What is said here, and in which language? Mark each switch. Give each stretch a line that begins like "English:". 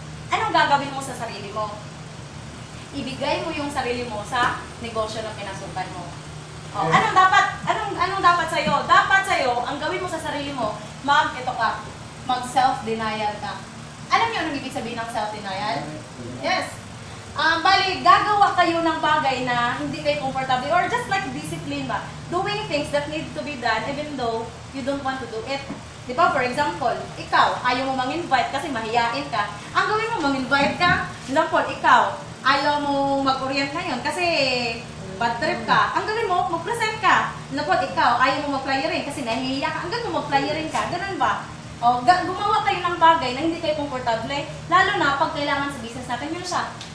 Filipino: Anong gagawin mo sa sarili mo? Ibigay mo yung sarili mo sa negosyo na pinasukan mo. Anong dapat sa iyo? Dapat sa iyo, ang gawin mo sa sarili mo, mag self-denial ka. Alam niyo anong ibig sabihin ng self-denial? Yes. Bali, gagawa kayo ng bagay na hindi kayo comfortable or just like discipline ba?
English: Doing things that need to be done even though you don't want to do it.
Filipino: Di ba, for example, ikaw, ayaw mo mang-invite kasi mahiyain ka. Ang gawin mo, mang-invite ka. For example, ikaw, ayaw mo mag-orient ngayon kasi bad trip ka. Ang gawin mo, mag-present ka. For example, ikaw, ayaw mo mag-flyerin kasi nahihiya ka. Ang gawin mo, mag-flyerin ka. Ganun ba? O, gumawa kayo ng bagay na hindi kayo komportable. Lalo na pag kailangan sa business natin, yun siya.